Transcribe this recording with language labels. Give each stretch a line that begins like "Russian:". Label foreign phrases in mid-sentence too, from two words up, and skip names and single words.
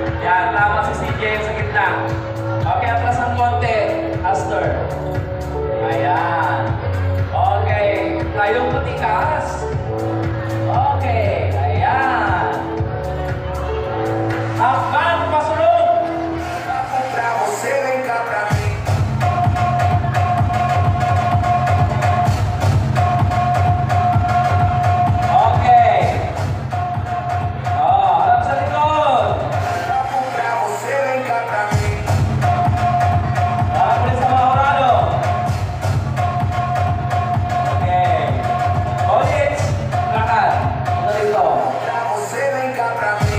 Filipino: Ayan, tama si CJ sa gitna. Okay, atras ng konti. Aster. Ayan. Okay, tayong patikas. Okay, ayan. Hakbang pasulong.
Portuguese: Pra você, vem cá pra mim.
Filipino: Okay. Oh, harap sa likod.
Portuguese: Pra você, vem cá pra mim.
Filipino: Harap ulit sa mga orado. Okay. Ulit. Lakad. Punta dito.
Portuguese: Pra você, vem cá pra mim.